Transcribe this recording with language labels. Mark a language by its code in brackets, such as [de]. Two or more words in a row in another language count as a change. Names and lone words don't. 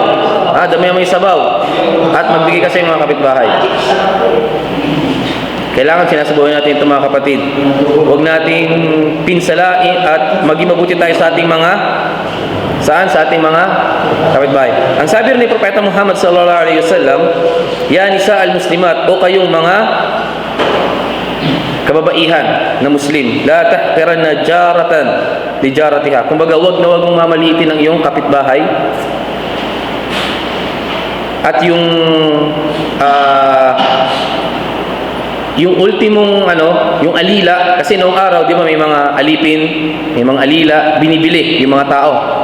[tl] Damihan mo yung sabaw. At magbigay ka sa mga kapitbahay. Kailangan sinasabuhin natin ito mga kapatid. Huwag nating pinsalain at maging mabuti tayo sa ating mga sa ating mga kapitbahay. Ang sabi rin ni Propeta Muhammad [ar] صلى الله عليه وسلم, يا نساء المسلمات, [tl] o kayong mga kababaihan na Muslim, [ar] لا تحقرن جارة لجارتها. [tl] Kumbaga, wag na wag mong mamaliitin ang iyong kapitbahay. At yung ultimong yung alila, kasi noong araw, di ba, may mga alipin, may mga alila, binibili yung mga tao.